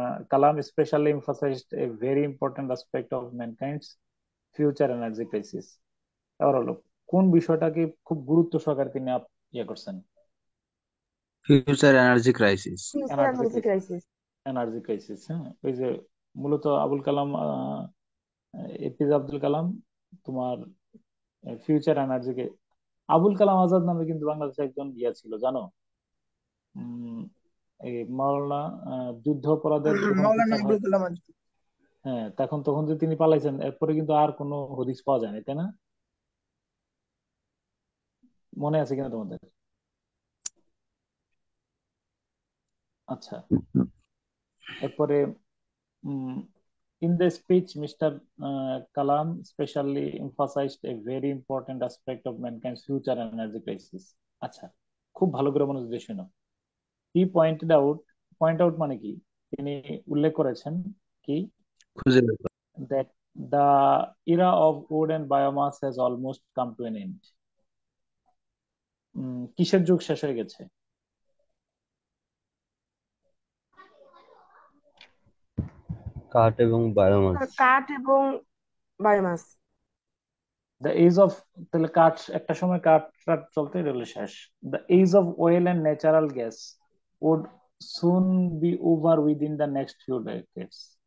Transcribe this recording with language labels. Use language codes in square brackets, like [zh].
[en] Kalam especially emphasized a very important aspect of mankind's future energy crisis. [bn] এবার হলো কোন বিষয়টাকে খুব গুরুত্ব সহকারে তিনি ইয়ে করছেন? [en] Future energy crisis. Future energy energy crisis. Energy crisis, হ্যাঁ। [bn] ওই যে মূলত আবুল কালাম, এপিজে আব্দুল কালাম তোমার ফিউচার এনার্জিকে, আবুল কালাম আজাদ নামে কিন্তু বাংলাদেশে একজন ইয়া ছিল জানো, উম, এই মাওলানা, যুদ্ধ অপরাধের যখন মাওলানা বিচার আবুল হয়, কালাম আজাদ। হ্যাঁ, তখন যে তিনি পালাইছেন, এরপরে কিন্তু আর কোনো হদিস পাওয়া যায়নি, তাই না? মনে আছে কিনা তোমাদের? আচ্ছা, এরপরে [en] in the speech, Mr. Kalam specially emphasized a very important aspect of mankind's future energy crisis. [bn] আচ্ছা, খুব ভালো করে মনোযোগ দিয়ে শোনো। [en] He point out [bn] মানে কি, তিনি উল্লেখ করেছেন কি, খুঁজে বের করো। [en] that the era of wood and biomass has almost come to an end. [bn] কিসের যুগ শেষ হয়ে গেছে? কাঠ এবং বায়োমাস। কাঠ এবং বায়োমাস। [en] the age of, [bn] তাহলে কাঠ একটা সময় কাঠ টাঠ চলতে গেলে শেষ। [en] The age of oil and natural gas would soon be over within the next few decades.